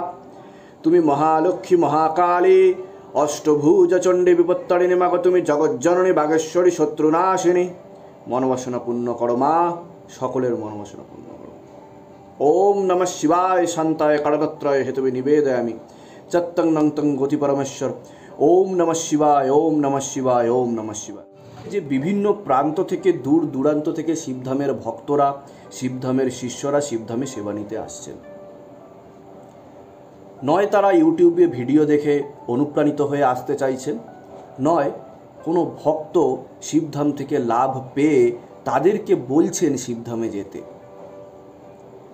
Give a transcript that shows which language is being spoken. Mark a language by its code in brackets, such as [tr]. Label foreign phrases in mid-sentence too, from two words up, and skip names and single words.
[bn] তুমি মহালক্ষ্মী মহাকালী অষ্টভুজ চণ্ডী বিপত্তারিণী মা গো, তুমি জগজ্জননী বাগেশ্বরী শত্রুনাশিনী। মনোবাসনা পূর্ণ করো মা, সকলের মনোবাসনা পূর্ণ করো। [sa] ओम नमः शिवाय शांताय कालत्रय हेतुवे निवेदयामि चत्तं नंतं गति परमेश्वर। ओम नमः शिवाय, ओम नमः शिवाय, ओम नमः शिवाय। [bn] যে বিভিন্ন প্রান্ত থেকে, দূর দূরান্ত থেকে শিবধামের ভক্তরা, শিবধামের শিষ্যরা শিবধামে সেবা নিতে আসছেন। নয় তারা ইউটিউবে ভিডিও দেখে অনুপ্রাণিত হয়ে আসতে চাইছেন, নয় কোনো ভক্ত শিবধাম থেকে লাভ পেয়ে তাদেরকে বলছেন শিবধামে যেতে।